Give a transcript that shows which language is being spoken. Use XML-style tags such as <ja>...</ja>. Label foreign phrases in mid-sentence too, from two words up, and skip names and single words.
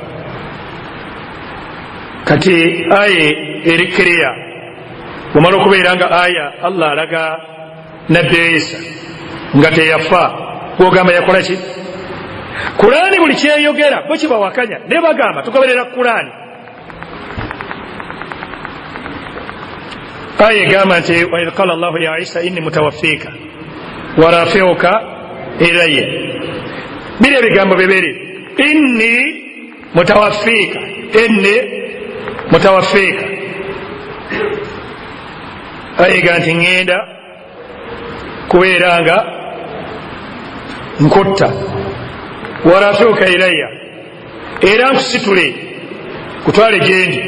<lg>Kati aya erikkirya bw'omala okubeera nga aya Allah alaga nabbi Isa nga teyafa, gwogamba yakola ki? Kurani buli kyeyogera bwe kibawakanya ne bagamba tugoberera Kurani. Aya egamba nti</lg> <ar>وإذ قال الله يا عيسى إني متوفيك ورافعك إلي.</ar> <lg>Biri ebigambo bibiri,</lg> <ar>إني متوفيك، إني متوفيك.</ar> <lg>Aya egamba nti ŋŋenda kubeera nga nkutta,</lg> <ar>ورافعك إلي,</ar> <lg>era nkusitule kutwale gyendi.</lg>